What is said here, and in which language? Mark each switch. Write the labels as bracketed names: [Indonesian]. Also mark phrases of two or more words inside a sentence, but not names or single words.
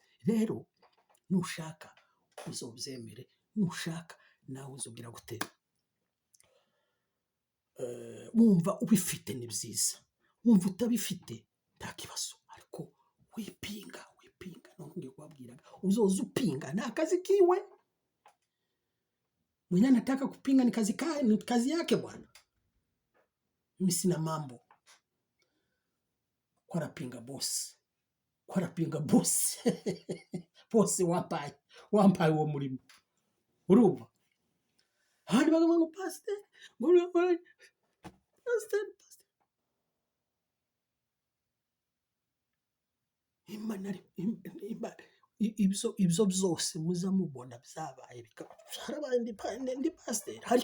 [Rundi] Rero nushaka uzobyemere, nushaka nawe uzogira gute, wumva ubifite ni byiza, wumva utabifite nta kibazo. Ariko wipinga none ngiye kubabwiraga uzoza upinga ni akazi kiwe. [Swahili] Mwenye anataka kupinga ni kazi yake bwana. Mimi sina mambo kwa rapinga boss, boss [Rundi] wampaye uwo murimo. Urumva? Handi bagamba ngo pastor, ibyo byose muzamubona byabaye harabaye ndi pastor.